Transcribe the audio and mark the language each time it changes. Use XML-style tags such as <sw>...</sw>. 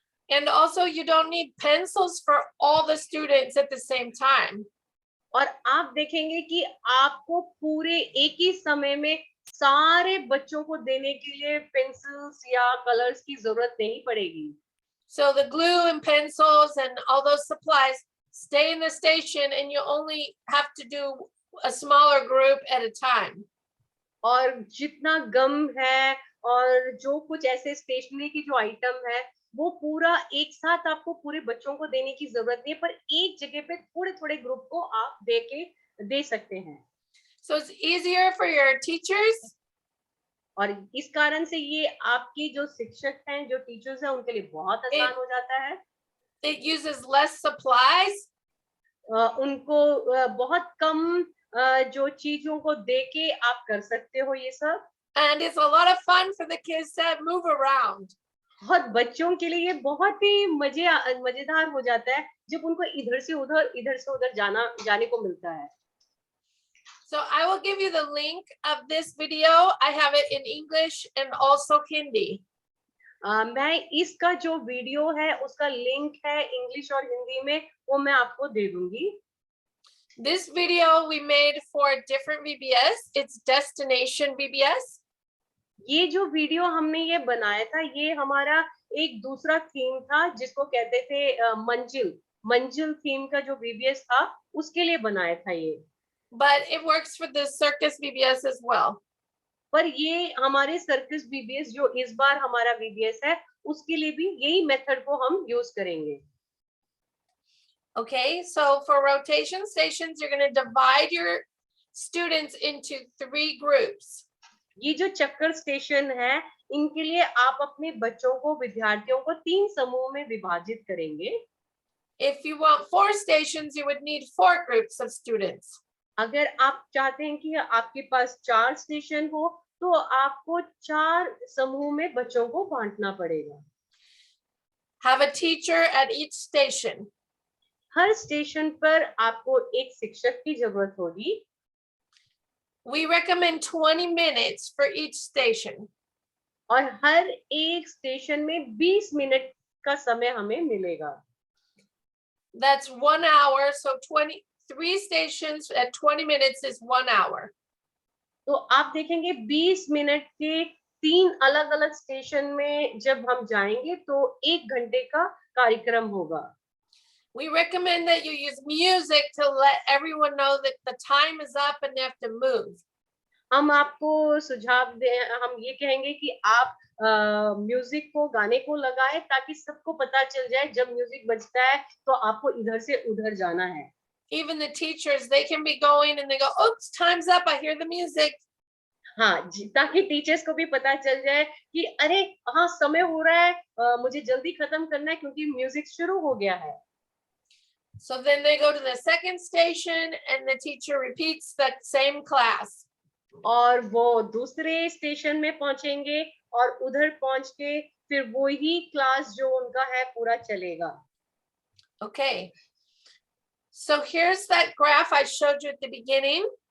<en>And also you don't need pencils for all the students at the same time.</en> <hi>और आप देखेंगे कि आपको पूरे एक ही समय में सारे बच्चों को देने के लिए पेंसिल्स या कलर्स की जरूरत नहीं पड़ेगी।</hi> <en>So the glue and pencils and all those supplies stay in the station and you only have to do a smaller group at a time.</en> <hi>और जितना गम है और जो कुछ ऐसे स्टेशनरी की जो आइटम है वो पूरा एक साथ आपको पूरे बच्चों को देने की जरूरत नहीं है, पर एक जगह पे थोड़े थोड़े ग्रुप को आप दे सकते हैं।</hi> <en>So it's easier for your teachers.</en> <hi>और इस कारण से ये आपकी जो शिक्षक हैं, जो टीचर्स हैं, उनके लिए बहुत आसान हो जाता है।</hi> <en>It uses less supplies.</en> <hi>उनको बहुत कम जो चीजों को दे के आप कर सकते हो ये सब।</hi> <en>And it's a lot of fun for the kids to move around.</en> <hi>और बच्चों के लिए ये बहुत ही मजेदार हो जाता है जब उनको इधर से उधर जाने को मिलता है।</hi> <en>So I will give you the link of this video. I have it in English and also Hindi.</en> <hi>मैं इसका जो वीडियो है उसका लिंक है इंग्लिश और हिंदी में, वो मैं आपको दे दूंगी।</hi> <en>This video we made for a different VBS. It's Destination VBS.</en> <hi>ये जो वीडियो हमने ये बनाया था, ये हमारा एक दूसरा थीम था जिसको कहते थे मंजिल थीम का जो VBS था उसके लिए बनाया था ये।</hi> <en>But it works for the circus VBS as well.</en> <hi>पर ये हमारे सर्कस VBS जो इस बार हमारा VBS है उसके लिए भी यही मेथड को हम यूज करेंगे।</hi> <en>Okay, so for rotation stations, you're going to divide your students into 3 groups.</en> <hi>ये जो चक्कर स्टेशन है, इनके लिए आप अपने बच्चों को, विद्यार्थियों को 3 समूह में विभाजित करेंगे।</hi> <en>If you want 4 stations, you would need 4 groups of students.</en> <hi>अगर आप चाहते हैं कि आपके पास 4 स्टेशन हो, तो आपको 4 समूह में बच्चों को बांटना पड़ेगा।</hi> <en>Have a teacher at each station.</en> <hi>हर station पर आपको एक शिक्षक की जरूरत होगी।</hi> <en>We recommend 20 minutes for each station.</en> <hi>और हर एक स्टेशन में 20 मिनट का समय हमें मिलेगा।</hi> <en>That's 1 hour, so 3 stations at 20 minutes is 1 hour.</en> <hi>तो आप देखेंगे 20 मिनट के 3 अलग-अलग स्टेशन में जब हम जाएंगे तो 1 घंटे का कार्यक्रम होगा।</hi> <en>We recommend that you use music to let everyone know that the time is up and they have to move.</en> <hi>हम आपको सुझाव दें, हम ये कहेंगे कि आप म्यूजिक को, गाने को लगाएं ताकि सबको पता चल जाए जब म्यूजिक बजता है तो आपको इधर से उधर जाना है।</hi> <en>Even the teachers, they can be going and they go, oops, time's up, I hear the music.</en> <hi>हाँ, ताकि टीचर्स को भी पता चल जाए कि अरे हाँ समय हो रहा है, मुझे जल्दी खत्म करना है क्योंकि म्यूजिक शुरू हो गया है।</hi> <en>So then they go to the second station and the teacher repeats that same class.</en> <hi>और वो दूसरे स्टेशन में पहुंचेंगे और उधर पहुंच के फिर वो ही क्लास जो उनका है पूरा चलेगा।</hi> <en>Okay. So here's that graph I showed you at the beginning.</en>